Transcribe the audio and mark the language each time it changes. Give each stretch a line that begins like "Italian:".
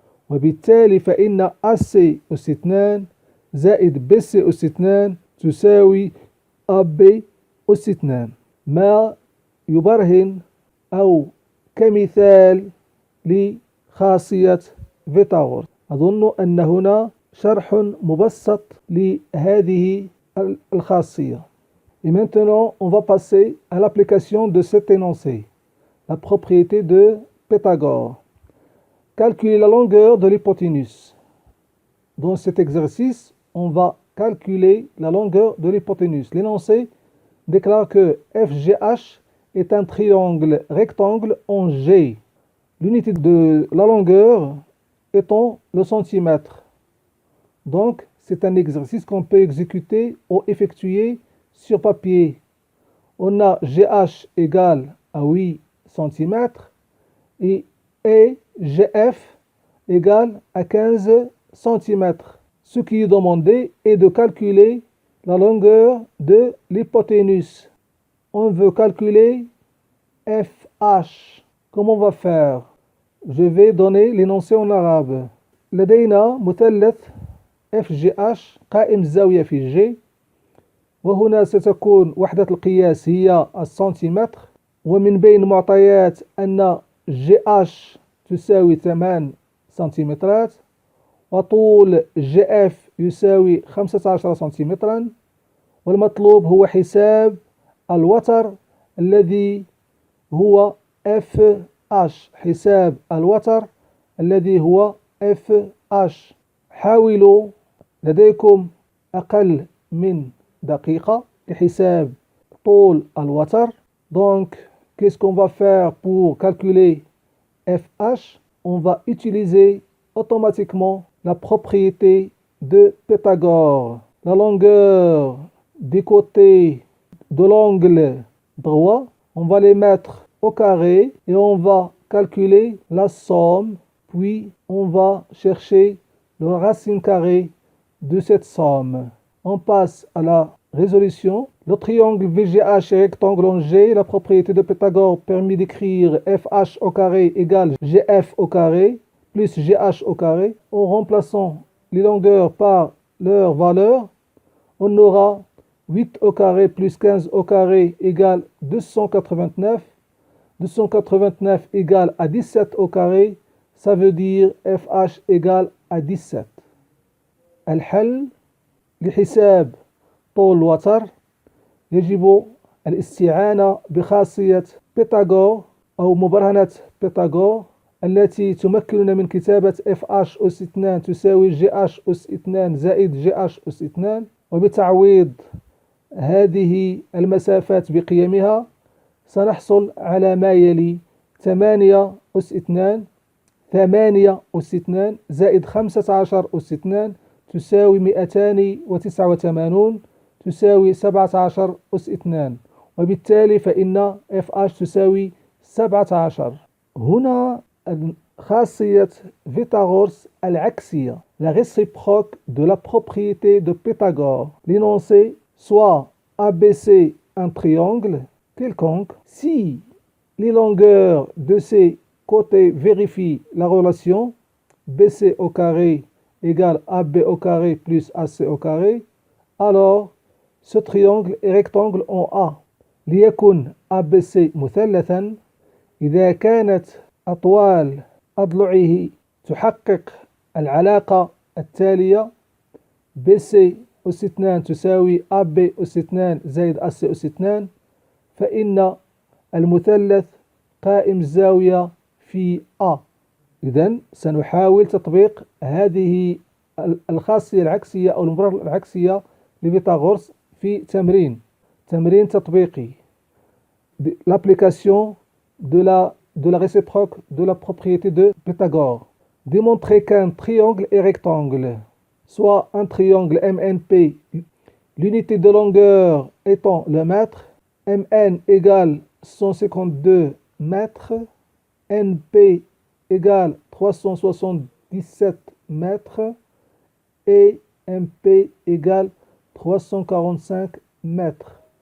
Arabic: وبالتالي فإن AC أس 2 زائد BC أس 2 تساوي AB أس 2، ما يبرهن أو كمثال لخاصية فيثاغورس. أظن أن هنا شرح مبسط لهذه الخاصية.
French: Et maintenant, on va passer à l'application de cet énoncé, la propriété de Pythagore. Calculer la longueur de l'hypoténuse. Dans cet exercice, on va calculer la longueur de l'hypoténuse. L'énoncé déclare que FGH est un triangle rectangle en G. L'unité de la longueur étant le centimètre. Donc, c'est un exercice qu'on peut exécuter ou effectuer sur papier. On a GH égale à 8 cm et GF égale à 15 cm. Ce qui est demandé est de calculer la longueur de l'hypoténuse. On veut calculer FH. Comment on va faire? Je vais donner l'énoncé en arabe.
Arabic: لدينا مثلث FGH قائم الزاوية في G، وهنا ستكون وحدة القياس هي السنتيمتر، ومن بين معطيات أن GH تساوي 8 سنتيمترات، وطول GF يساوي 15 سنتيمترا، والمطلوب هو حساب الوتر الذي هو FH. حساب الوتر الذي هو FH. حاولوا لديكم أقل من دقيقة لحساب طول الوتر.
French: Donc, qu'est-ce qu'on va faire pour calculer FH? On va utiliser automatiquement la propriété de Pythagore. La longueur des côtés de l'angle droit, on va les mettre au carré et on va calculer la somme, puis on va chercher le racine carrée de cette somme. On passe à la résolution. Le triangle VGH est rectangle en G. La propriété de Pythagore permet d'écrire FH au carré égale GF au carré plus GH au carré. En remplaçant les longueurs par leur valeur, on aura 8 au carré plus 15 au carré égale 289. 289 égale à 17 au carré, ça veut dire FH égale à 17.
Arabic: الحل لحساب طول الوتر يجب الاستعانة بخاصية بيثاغور أو مبرهنة بيثاغور التي تمكننا من كتابة FH أس 2 تساوي GH أس 2 زائد GH أس 2، وبتعويض هذه المسافات بقيمها سنحصل على ما يلي 8 أس 2 8 أس 2 زائد 15 أس 2 تساوي 289 تساوي 17 أس 2، وبالتالي فإن FH تساوي 17. هنا خاصية فيثاغورس العكسية،
French: la réciproque de la propriété de Pythagore. L'énoncé soit ABC un triangle quelconque, si les longueurs de ces côtés vérifient la relation BC au carré égale AB au carré plus AC au carré, alors ce triangle est rectangle en A.
Arabic: ليكن ABC مثلثا إذا كانت أطوال أضلعه تحقق العلاقة التالية: BC أس 2 تساوي AB أس 2 زائد AC أس 2، فإن المثلث قائم الزاوية في A. إذن سنحاول تطبيق هذه الخاصية العكسية أو المبرر العكسية لفيثاغورس في تمرين تطبيقي.
French: L'application de la réciproque de la propriété de Pythagore. Démontrer qu'un triangle est rectangle, soit un triangle MNP, l'unité de longueur étant le mètre, MN égale 152 mètres, NP égale 377 mètres et MP égale 345 mètres.